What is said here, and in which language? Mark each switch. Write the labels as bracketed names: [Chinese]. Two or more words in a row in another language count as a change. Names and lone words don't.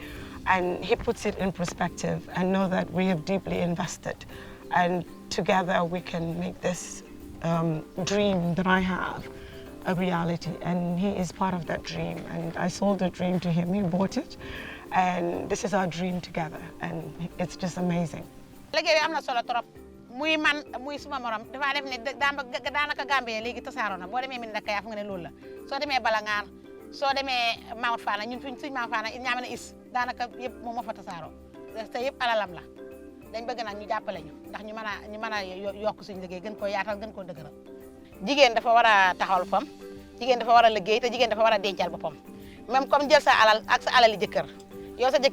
[English] And he puts it in perspective and know that we have deeply invested. And together we can make this dream that I have a reality. And he is part of that dream. And I sold the dream to him, he bought it. And this is our dream together. And it's just amazing. [Wolof] muy man muy suma morom dafa def ne daanaka Gambie léegi tasaaroo na boo demee min Dakar fu nga ne loolu la soo demee Balangaar soo demee Mawut Fana ñun suñ Mawut Fana ñaama ne is daanaka yëpp moom moo fa tasaaroo te yëpp alalam la dañ bëgg nag ñu jàppale ñu ndax ñu mën a yokk suñu liggéey gën koo yaatal gën koo dëgëral jigéen dafa war a taxawal fam jigéen dafa war a liggéey te jigéen dafa war a dencal boppam [French] même comme [Wolof] jël sa alal ak sa alali jëkkër yow sa